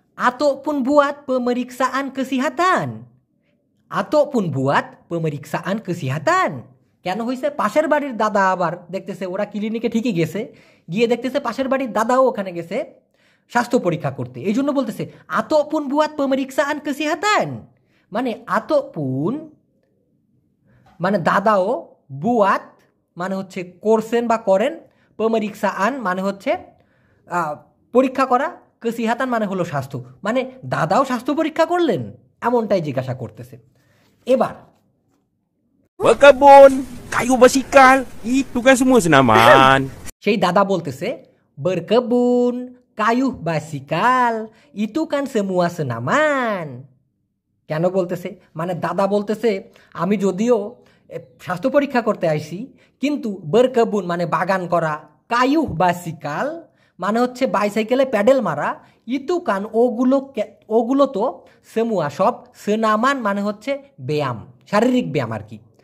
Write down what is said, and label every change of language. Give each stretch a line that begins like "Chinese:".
Malay: Ataupun buat pemeriksaan kesihatan, ataupun buat pemeriksaan kesihatan।
Bangla: কেন হয়েছে? পাশের বাড়ির দাদা আবার দেখতেছে ওরা ক্লিনিকে ঠিকই গেছে, গিয়ে দেখতেছে পাশের বাড়ির দাদাও ওখানে গেছে স্বাস্থ্য পরীক্ষা করতে, এই জন্য বলতেছে
Malay: ataupun buat pemeriksaan kesihatan,
Bangla: মানে ataupun মানে দাদাও, বুয়াত মানে হচ্ছে করছেন বা করেন, পমরিক্সাআন মানে হচ্ছে পরীক্ষা করা, কেসিহাতান মানে হলো স্বাস্থ্য, মানে দাদাও স্বাস্থ্য পরীক্ষা করলেন, এমনটাই জিজ্ঞাসা করতেছে। এবার
Malay: berkebun, kayu basikal, itu kan semua senaman.
Bangla: সেই দাদা বলতেছে
Malay: berkebun, kayu basikal, itu kan semua senaman।
Bangla: কেন বলতেছে? মানে দাদা বলতেছে আমি যদিও স্বাস্থ্য পরীক্ষা করতে আইছি, কিন্তু berkebun মানে বাগান করা, কায়ু বাসিকাল মানে হচ্ছে বাইসাইকেলে প্যাডেল মারা, ইতু কান ওগুলো তো সেমুয়া সব, সেনামান মানে হচ্ছে ব্যায়াম, শারীরিক ব্যায়াম আর কি।